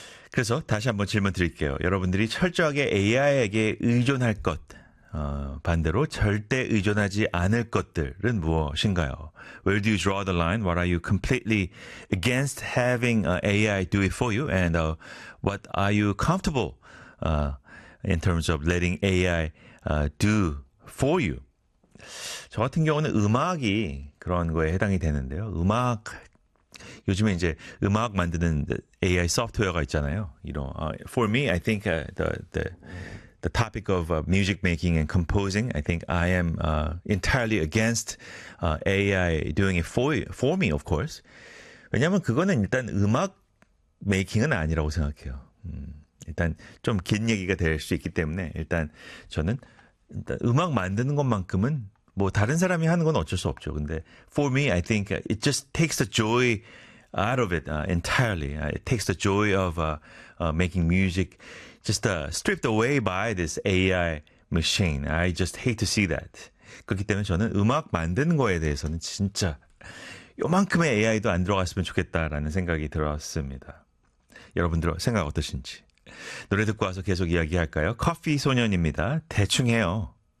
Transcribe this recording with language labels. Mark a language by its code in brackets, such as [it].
[ko] 그래서 다시 한번 질문 드릴게요. 여러분들이 철저하게 AI에게 의존할 것, 반대로 절대 의존하지 않을 것들은 무엇인가요? [en] Where do you draw the line? What are you completely against having AI do it for you? And what are you comfortable in terms of letting AI do for you? [ko] 저 같은 경우는 음악이 그런 거에 해당이 되는데요. 음악, 요즘에 이제 음악 만드는 AI 소프트웨어가 있잖아요. [en] You know, for me, I think the topic of music making and composing, I think I am entirely against AI doing it for me, of course. [ko] 왜냐하면 그거는 일단 음악 메이킹은 아니라고 생각해요. 일단 좀 긴 얘기가 될 수 있기 때문에 일단 저는 일단 음악 만드는 것만큼은 뭐 다른 사람이 하는 건 어쩔 수 없죠. 근데 [en] for me, I think it just takes the joy out of it entirely. It takes the joy of making music just stripped away by this AI machine. I just hate to see that. [ko] 그렇기 때문에 저는 음악 만드는 거에 대해서는 진짜 요만큼의 AI도 안 들어갔으면 좋겠다라는 생각이 들었습니다. 여러분들 생각 어떠신지. 노래 듣고 와서 계속 이야기할까요? 커피 소년입니다. 대충해요.